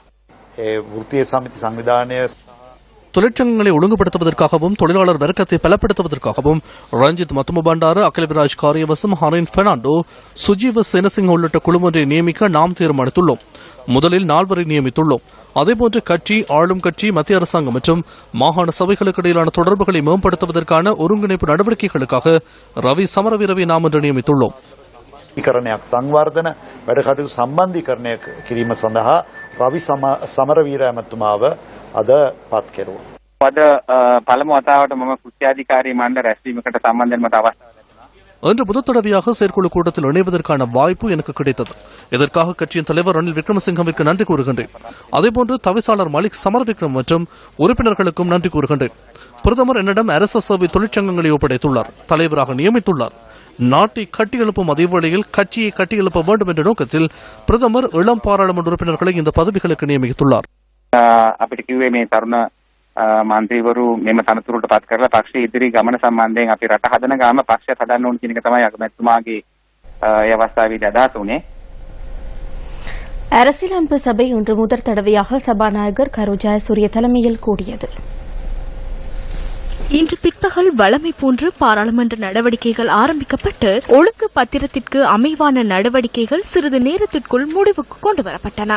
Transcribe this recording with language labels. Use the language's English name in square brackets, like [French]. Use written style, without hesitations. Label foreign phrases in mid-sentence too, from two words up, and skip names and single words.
[Tamil] தொழிற்சங்கங்களை ஒழுங்குபடுத்துவதற்காகவும் தொழிலாளர் வர்க்கத்தை பலப்படுத்துவதற்காகவும் ரஞ்சித் மத்துமபண்டார, அகிலவிராஜ் காரியவசம், ஹரின் பெர்னாண்டோ, சுஜீவ சேனசிங் உள்ளிட்ட குழு ஒன்றை நியமிக்க நாம் தீர்மானித்துள்ளோம். முதலில் 4 நியமித்துள்ளோம். அதேபோன்று கட்சி, ஆளும் கட்சி, மத்திய அரசாங்கம் மற்றும் மாகாண சபைகளுக்கு இடையிலான தொடர்புகளை மேம்படுத்துவதற்கான ஒருங்கிணைப்பு நடவடிக்கைகளுக்காக ரவி சமரவீரவை நாம் இன்று நியமித்துள்ளோம். [Sinhala] සංවර්ධන වැඩකටයුතු සම්බන්ධීකරණය කිරීම සඳහා රවි සමරවීර ඇමතුමාව අද පත් කෙරුවා. අද පළමු වතාවට මම කෘත්‍යාධිකාරී මණ්ඩල රැස්වීමකට සම්බන්ධ වෙන මට අවස්ථාව ලැබුණා. [Tamil] இன்று முதல் தடவையாக செயற்குழு கூட்டத்தில் இணைவதற்கான வாய்ப்பு எனக்கு கிடைத்தது. இதற்காக கட்சியின் தலைவர் ரணில் விக்ரமசிங்கவிற்கு நன்றி கூறுகின்றேன். அதேபோன்று தவிசாளர் மலிக் சமரவிக்ரம் மற்றும் உறுப்பினர்களுக்கும் நன்றி கூறுகின்றேன். பிரதமர் என்னிடம் அரசு சேவை தொழிற்சங்கங்களை ஒப்படைத்துள்ளார், தலைவராக நியமித்துள்ளார். நாட்டை கட்டியெழுப்பும் அதே வேளையில் கட்சியை கட்டியெழுப்ப வேண்டும் என்ற நோக்கத்தில் பிரதமர் இளம் பாராளுமன்ற உறுப்பினர்களை இந்த பதவிகளுக்கு நியமித்துள்ளார். [Sinhala] අපිට කිව්වේ මේ තරුණ මන්ත්‍රීවරු මෙම තනතුරට පත් කරලා පක්ෂයේ ඉදිරි ගමන සම්බන්ධයෙන් අපි රට හදන ගාම පක්ෂය හදන්න ඕන කියන එක තමයි අගමැතිතුමාගේ ඒ අවස්ථාවේදී අදහස් උනේ. [Tamil] அரசியலமைப்பு சபை இன்று முதல் தடவையாக சபாநாயகர் கரு ஜெயசூரிய தலைமையில் கூடியது. இன்று பிற்பகல் வழமை போன்று பாராளுமன்ற நடவடிக்கைகள் ஆரம்பிக்கப்பட்டு ஒழுங்கு பத்திரத்திற்கு அமைவான நடவடிக்கைகள் சிறிது நேரத்திற்குள் முடிவுக்கு கொண்டுவரப்பட்டன.